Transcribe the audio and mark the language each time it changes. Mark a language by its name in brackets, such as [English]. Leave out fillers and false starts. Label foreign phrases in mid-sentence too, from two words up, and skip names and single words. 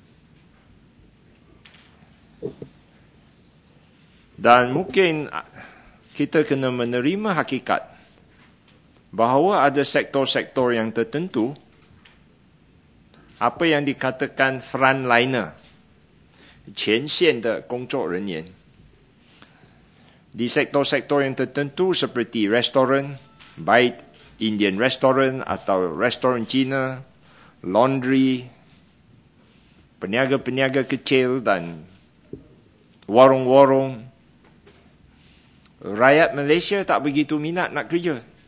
[Malay] Dan mungkin kita kena menerima hakikat bahawa ada sektor-sektor yang tertentu, apa yang dikatakan frontliner, [Chinese] 前线的工作人员, [Malay] di sektor-sektor yang tertentu seperti restoran, baik [English] Indian restaurant [Malay] atau restoran Cina, laundry, peniaga-peniaga kecil dan warung-warung, rakyat Malaysia tak begitu minat nak kerja.